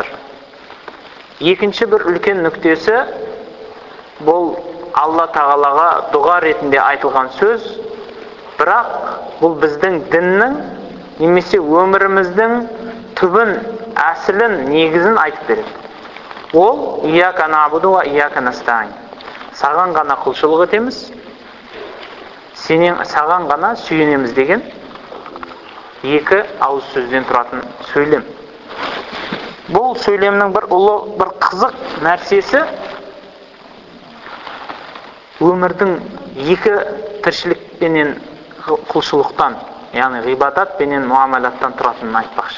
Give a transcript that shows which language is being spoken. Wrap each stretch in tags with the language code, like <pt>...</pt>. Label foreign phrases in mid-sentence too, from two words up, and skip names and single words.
<kk>Екінші бір үлкен нүктесі, бұл Алла тағалаға дұға ретінде айтылған сөз, бірақ бұл біздің діннің немесе өміріміздің түбін, әсілін, негізін айтып береді.</kk> <ar>Ол إياك نعبد وإياك نستعين.</ar> <kk>Саған ғана құлшылық етеміз, саған ғана сүйенеміз деген екі ауыз сөзден тұратын сөйлем. Бұл сөйлемнің бір ұлы, бір қызық нәрсесі, өмірдің екі тіршілікпенен құлшылықтан, яғни ғибадат пенен муамалаттан тұратынын айтпақшы.</kk>